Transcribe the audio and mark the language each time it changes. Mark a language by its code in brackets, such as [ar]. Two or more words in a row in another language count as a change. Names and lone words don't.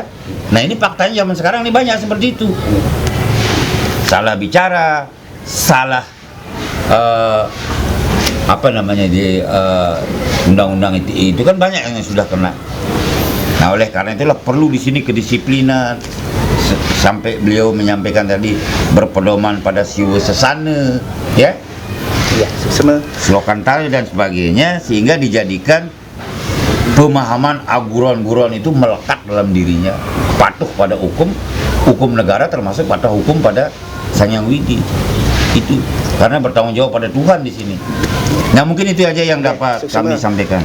[id] Nah ini faktanya zaman sekarang ini banyak seperti itu. Salah bicara, salah apa namanya di undang-undang itu kan banyak yang sudah kena. Nah oleh karena itulah perlu di sini kedisiplinan. Sampai beliau menyampaikan tadi berpedoman pada siwa sesana, ya, slokan tali dan sebagainya, sehingga dijadikan pemahaman aguran-guran itu melekat dalam dirinya, patuh pada hukum negara, termasuk patuh hukum pada Sang Hyang Widi. Itu karena bertanggung jawab pada Tuhan di sini. Nah mungkin itu aja yang dapat kami sampaikan.